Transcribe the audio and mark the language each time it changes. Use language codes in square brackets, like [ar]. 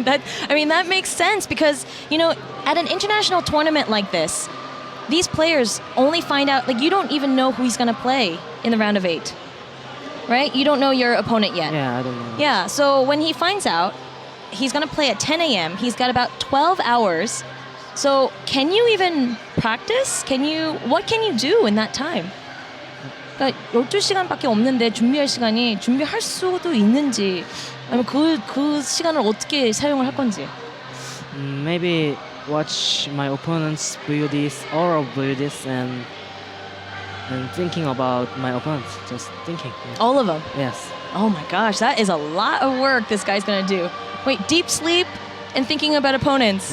[en] That makes sense because, you know, at an international tournament like this, these players only find out, like, you don't even know who he's going to play in the round of 8. Right? You don't know your opponent yet. Yeah, I don't know. Yeah, so when he finds out, he's going to play at 10 a.m. He's got about 12 hours. So can you even practice? What can you do in that time? [ko] 그러니까 12시간밖에 없는데 준비할 수도 있는지 아니면 그 시간을 어떻게 사용을 할 건지. [en] Maybe watch my opponent's builds, all of builds, and thinking about my opponent, just thinking. All of them. Yes. Oh my gosh, that is a lot of work this guy's gonna do. Wait, deep sleep and thinking about opponents.